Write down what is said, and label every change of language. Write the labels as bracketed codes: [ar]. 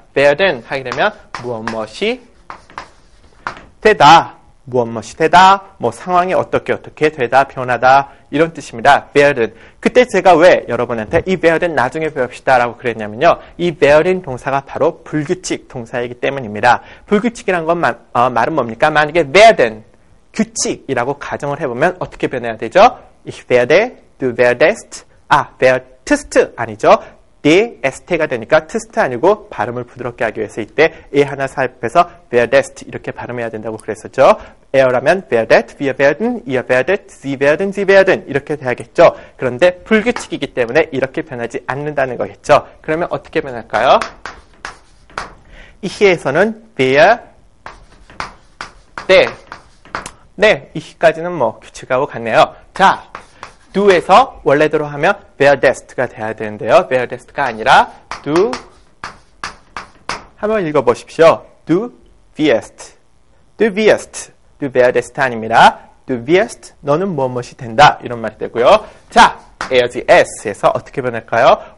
[ko] werden 하게 되면 무엇이 되다, 무엇이 되다, 뭐 상황이 어떻게 되다, 변하다 이런 뜻입니다. [de] werden. [ko] 그때 제가 왜 여러분한테 이 werden 나중에 배웁시다 라고 그랬냐면요. 이 werden 동사가 바로 불규칙 동사이기 때문입니다. 불규칙이란 건 말은 뭡니까? 만약에 werden, 규칙이라고 가정을 해보면 어떻게 변해야 되죠? [de] Ich werde, du werdest, werdest [ko] 아니죠? dst가 되니까 tst 아니고 발음을 부드럽게 하기 위해서 이때 에 하나 삽입해서 werdest 이렇게 발음해야 된다고 그랬었죠. [de] er라면 werdet, wir werden, ihr werdet, sie werden [ko] 이렇게 돼야겠죠. 그런데 불규칙이기 때문에 이렇게 변하지 않는다는 거겠죠. 그러면 어떻게 변할까요? 이히에서는 wer, 네, 이히까지는 뭐 규칙하고 같네요. 자, do에서 원래대로 하면 werdest가 돼야 되는데요. werdest가 아니라 do 한번 읽어보십시오. [de] du wirst, du werdest [ko] 아닙니다. [de] du wirst, [ko] 너는 무엇이 된다 이런 말이 되고요. 자, ers에서 어떻게 변할까요?